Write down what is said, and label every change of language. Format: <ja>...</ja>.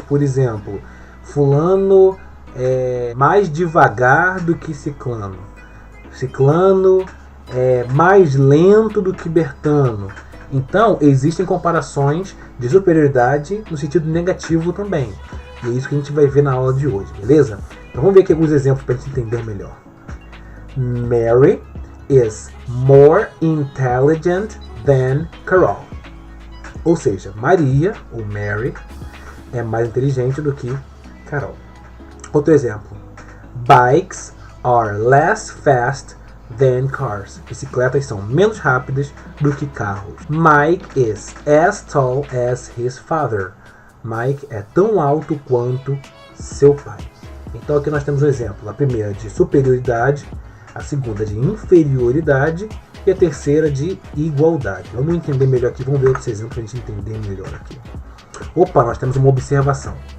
<pt>Por exemplo, fulano é mais devagar do que ciclano. Ciclano é mais lento do que Bertano. Então, existem comparações de superioridade no sentido negativo também. E é isso que a gente vai ver na aula de hoje, beleza? Então vamos ver aqui alguns exemplos para a gente entender melhor.</pt> <en>Mary is more intelligent than Carol.</en> <pt>Ou seja, Maria, ou Mary, é mais inteligente do que Carol. Outro exemplo.</pt> <en>Bikes are less fast than cars.</en> <pt>Bicicletas são menos rápidas do que carros.</pt> <en>Mike is as tall as his father.</en> <pt>Mike é tão alto quanto seu pai. Então aqui nós temos um exemplo. A primeira de superioridade, a segunda de inferioridade e a terceira de igualdade. Vamos entender melhor aqui, vamos ver outros exemplos para a gente entender melhor aqui. Opa, nós temos uma observação.</pt>